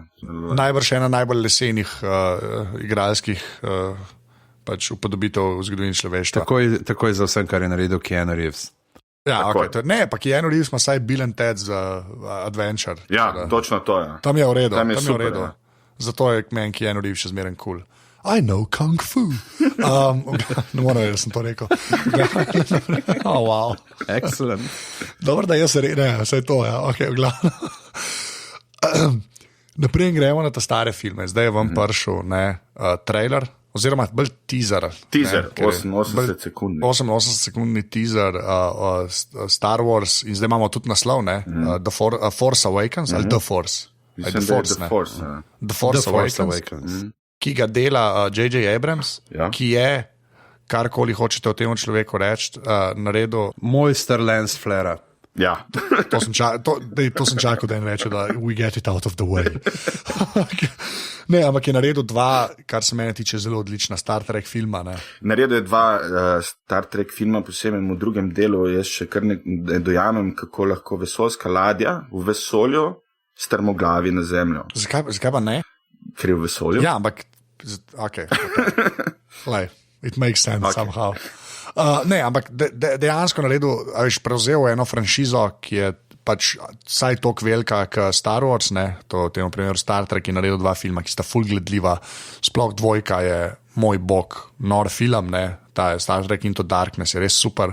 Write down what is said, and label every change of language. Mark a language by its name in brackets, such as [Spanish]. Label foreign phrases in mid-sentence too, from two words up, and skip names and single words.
[Slovenian] Najbrž ena najbolj lesenih igralskih pač upodobitev v zgodovini človeštva. Takoj za vsem, kar je naredil Keanu Reeves. Ja, okay, ne, pa Keanu Reeves ima saj Bill and Ted za Adventure. Ja, točno to je. Tam je v redu. Tam je super, v redu. Ja. Zato je meni Keanu Reeves še zmeren cool. [English] I know Kung Fu. [Slovenian] Ne moram reči, da sem to rekel. [English] Oh, wow. [Slovenian] Excellent. Dobro, da jaz ne, vse to, ja, ok, glavno. Naprej gremo na ta stare filme. Zdaj je vam prišel trailer, oziroma bolj teaser. Teaser, 88 sekundni. 88 sekundni teaser Star Wars in zdaj imamo tudi naslov, The Force Awakens, ali The Force. Mislim, da je The Force. The Force Awakens. Ki ga dela J.J. Abrams, ki je, karkoli hočete o tem človeku reči, naredil... Mojster Lance Flera. Ja. To sem čakal, da jim reče, da [English] we get it out of the way. [Slovenian] Ne, ampak je naredil dva, kar se mene tiče, zelo odlična Star Trek filma. Ne? Naredil je dva Star Trek filma, posebej v drugem delu, jaz še kar ne dojamem, kako lahko vesoljska ladja v vesolju strmoglavi na zemljo. Zakaj pa ne? Ker je v vesolju? Ja, ampak [English] okay. It makes sense somehow. [Slovenian] Ne, ampak dejansko naredil, prevzel eno franšizo, ki je pač vsaj toliko velika kot Star Wars, temu primeru Star Trek, je naredil dva filma, ki sta ful gledljiva, sploh dvojka je moj bog, nor film, ta je Star Trek Into Darkness, je res super.